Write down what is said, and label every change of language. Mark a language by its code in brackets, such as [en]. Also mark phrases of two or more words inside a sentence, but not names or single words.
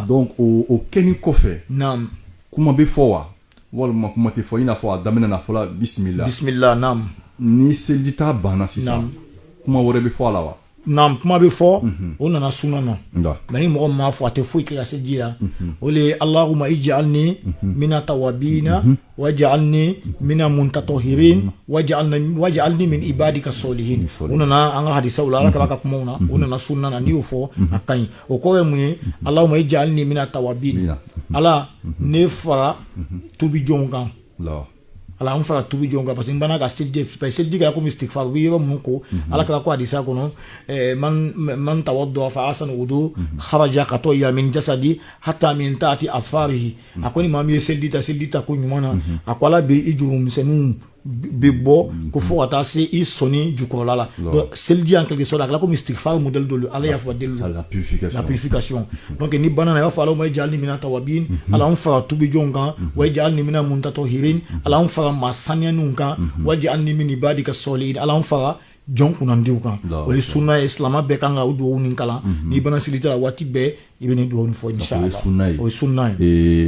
[bm] donc o kɛni kɔfɛ kuma bɛ fɔ wa walima kuma tɛ fɔ i n'a fɔ a daminɛ na fɔla bismillah ni seliji ta banna sisan kuma wɛrɛ bɛ fɔ a la wa kuma bɛ fɔ o nana sunna na mais ni mɔgɔ min m'a fɔ a tɛ foyi kɛ ka seliji la o le ye [ar] اللهم اجعلني من التوابين واجعلني من المتطهرين واجعلني من عبادك الصالحين [bm] o nana an ka hadisaw la ala kaba ka kumaw na o nana sunna na n'i y'o fɔ a ka ɲi o kɔrɔ ye mun ye [ar] اللهم اجعلني من التوابين [bm] ala ne fara tubi jɔnw kan ala an fara tubi jɔn kan [fr] parce que [bm] n banna ka seliji kɛra komi istigfar u bɛ yɔrɔ minnu ko ala kɛra ko hadisa kɔnɔ [ar] من توضأ فأحسن الوضوء خرجت خطاياه من جسده حتى من تحت أظفاره [bm] a ko ni maa min ye seliji ta ko ɲuman na a ko ala bɛ i jurumisɛnninw bɛ bɔ ko fo ka taa se i sɔnni jukɔrɔla la donc seliji [fr] en quelque sorte [bm] a kɛra komi istigfar modèle dɔ ala y'a fɔ la purification donc ni banna na i b'a fɔ [ar] اللهم اجعلني من التوابين [bm] ala an fara tubi jɔn kan [ar] واجعلني من المتطهرين [bm] ala an fara maa saniyaniw kan [ar] واجعلني من عبادك الصالحين [bm] ala an fara jɔn kunnandiw kan o ye sunna ye silamɛ bɛɛ kan ka o dugawu nin kalan n'i banna seliji la waati bɛɛ i bɛ nin dugawu nin fɔ inshallah o ye sunna ye